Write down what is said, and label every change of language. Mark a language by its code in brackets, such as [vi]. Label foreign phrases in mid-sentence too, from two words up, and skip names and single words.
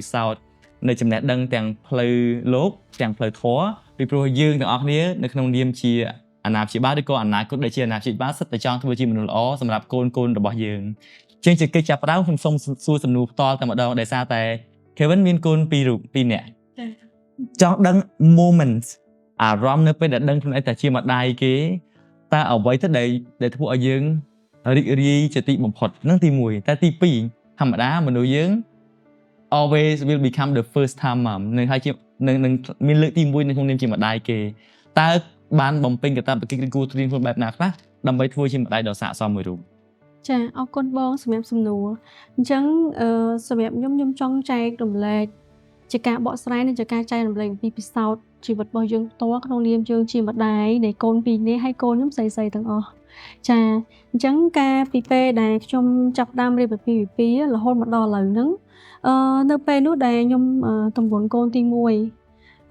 [km] សោធន៍នៅចំណេះដឹងទាំងផ្លូវលោកទាំងផ្លូវធម៌ពីព្រោះយើងទាំងអស់គ្នានៅក្នុងនាមជាអាណាព្យាបាលឬក៏អនាគតដែលជាអាណាព្យាបាលសិតតែចង់ធ្វើជាមនុស្សល្អសម្រាប់កូនរបស់យើងជាងជាកិច្ចចាប់ផ្ដើមខ្ញុំសូមសួរសំណួរផ្ទាល់តែម្ដងដោយសារតែ Kevin មានកូន2នាក់ចង់ដឹង moment អារម្មណ៍នៅពេលដែលដឹងខ្លួនឯងតែជាម្ដាយគេតើអ្វីទៅដែលធ្វើឲ្យយើងរីករាយជាទីបំផុតហ្នឹងទី1តែទី2ធម្មតាមនុស្សយើង [en] always will become the first time mom [km] នឹងហើយជានឹងមានលើកទី1នៅក្នុងនាមជាម្ដាយគេតើបានបំពេញកាតព្វកិច្ចឬគួរត្រៀមខ្លួនបែបណាខ្លះដើម្បីធ្វើជាម្ដាយដ៏ស័ក្តិសមមួយរូប ចាអរគុណបងសម្រាប់សំណួរអញ្ចឹងសម្រាប់ខ្ញុំចង់ចែករំលែកជាការបកស្រាយនិងជាការចែករំលែកពីពិសោធន៍ជីវិតរបស់យើងផ្ទាល់ក្នុងនាមយើងជាម្ដាយនៃកូន2នាក់ហើយកូនខ្ញុំស្រីទាំងអស់ចាអញ្ចឹងការពីពេលដែលខ្ញុំចាប់ផ្ដើមរៀបពីពីរហូតមកដល់ឥឡូវហ្នឹងនៅពេលនោះដែលខ្ញុំតំងន់កូនទី1